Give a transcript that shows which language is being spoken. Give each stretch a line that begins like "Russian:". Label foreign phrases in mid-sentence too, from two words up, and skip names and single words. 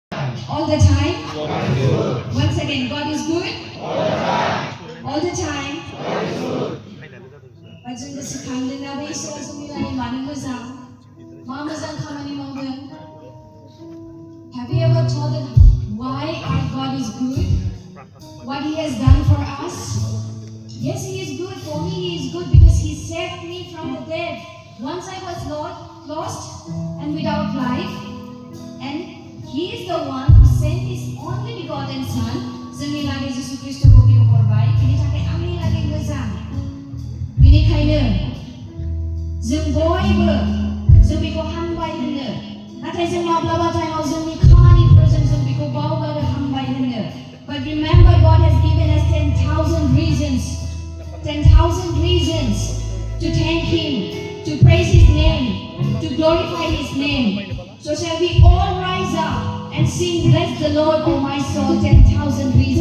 English: All the time. Once again, God is good. All the time.
Bodo: जों गोसोखांदोंना बै इसोरा जोंनि लागै मानो मोजां मा मोजां खामानि मावदों
English: Have you ever thought that why our God is good? What He has done for us? Yes, He is good. For me, He is good because He saved me from the dead. Once I was lost and without life, and He is the one who sent His only begotten Son.
Bodo: जोंनि लागै जिसु ख्रीष्टखौ बियो हरबाय बिनि थाखाय आंनि लागै मोजां बेनिखायनो जों बयबो जों बेखौ हामबाय होनो नाथाय जों माब्लाबा टाइमाव जोंनि खामानिफोरजों जों बेखौ बावगारो हामबाय होनो
English: But remember, God has given us 10,000 reasons to thank Him, to praise His name, to glorify His name. So shall we all rise up and sing, bless the Lord, O my soul, 10,000